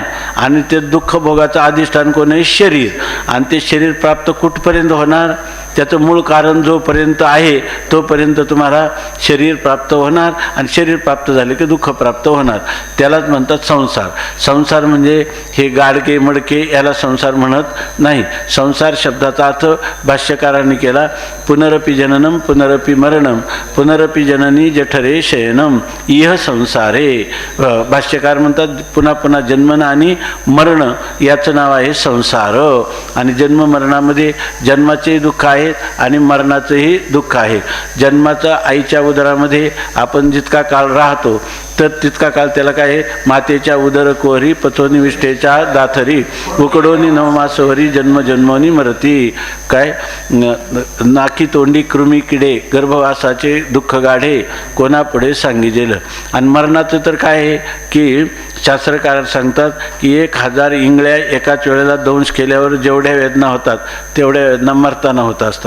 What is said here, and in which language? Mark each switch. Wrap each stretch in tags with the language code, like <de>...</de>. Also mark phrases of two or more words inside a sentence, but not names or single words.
<mr>आणि ते दुःख भोगाचं अधिष्ठान कोण आहे, शरीर. आणि ते शरीर प्राप्त कुठपर्यंत होणार, त्याचं मूळ कारण जोपर्यंत आहे तोपर्यंत तुम्हाला शरीर प्राप्त होणार. आणि शरीर प्राप्त झाले की दुःख प्राप्त होणार. त्यालाच म्हणतात संसार. संसार म्हणजे हे गाडके मडके याला संसार म्हणत नाही. संसार शब्दाचा अर्थ भाष्यकारांनी केला,</mr> <sa>पुनरपि जननम पुनरपि मरणम पुनरपि जननी जठरे शयनम इह संसारे.</sa> <mr>भाष्यकार म्हणतात पुन्हा पुन्हा जन्मन आणि मरण याचं नाव आहे संसार. आणि जन्म मरणामध्ये जन्माचेही दुःख आहे आणि मरणाचंही दुःख आहे. जन्माचं आईच्या उदरामध्ये आपण जितका काळ राहतो तर तितका काळ त्याला काय आहे, मातेच्या उदर कोहरी पथोनी विष्ठेच्या दाथरी उकडोनी नवमासवरी जन्म जन्मोनी मरती. काय नाकी तोंडी कृमी किडे गर्भवासाचे दुःख गाढे कोणापुढे सांगिजेलं. आणि मरणाचं तर काय आहे की शास्त्रकार सांगतात की 1000 इंगळ्या एकाच वेळेला दंश केल्यावर जेवढ्या वेदना होतात तेवढ्या वेदना मरताना होत असतात.</mr>